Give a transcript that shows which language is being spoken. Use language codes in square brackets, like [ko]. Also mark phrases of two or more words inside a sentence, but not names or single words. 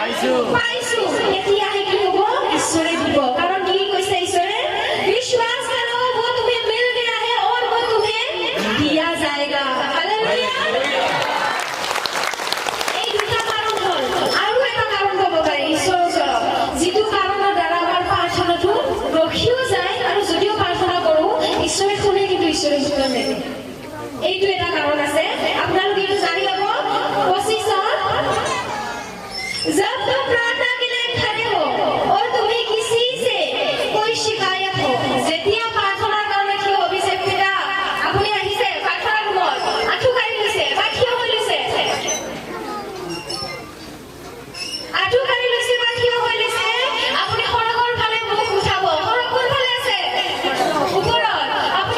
[as] পাইছো এতিয়াহে কি হ'ব ঈশ্বৰে দিব কাৰণ কি কৈছে ঈশ্বৰে বিশ্বাস [hi] करो वो तुम्हें मिल गया है और वो तुम्हें दिया जाएगा [as] हालेलुया এই দুটা কাৰণ হ'ল আৰু এটা কাৰণ ক'ব পাৰি ঈশ্বৰৰ ওচৰত যিটো কাৰণৰ দ্বাৰা আমাৰ প্ৰাৰ্থনাটো ৰখিও যায় আৰু যদিও প্ৰাৰ্থনা কৰো ঈশ্বৰে শুনে কিন্তু ঈশ্বৰে উত্তৰ নিদিয়ে এইটো এটা কাৰণ আছে আপোনালোকে এইটো জানি ল'ব 25 [hi] जब तुम प्रार्थना के लिए खड़े हो और तुम्हें किसी से कोई शिकायत हो [as] যেতিয়া প্ৰাৰ্থনাৰ কাৰণে কিয় অভিষেক পিতা আপুনি আহিছে প্ৰাৰ্থনাৰ ৰুমত আঁঠু কাঢ়ি লৈছে বা থিয় হৈ লৈছে আঁঠু কাঢ়ি লৈছে বা থিয় হৈ লৈছে আপুনি সৰগৰ ফালে মুখ উঠাব সৰগ কোন ফালে আছে ওপৰত আপুনি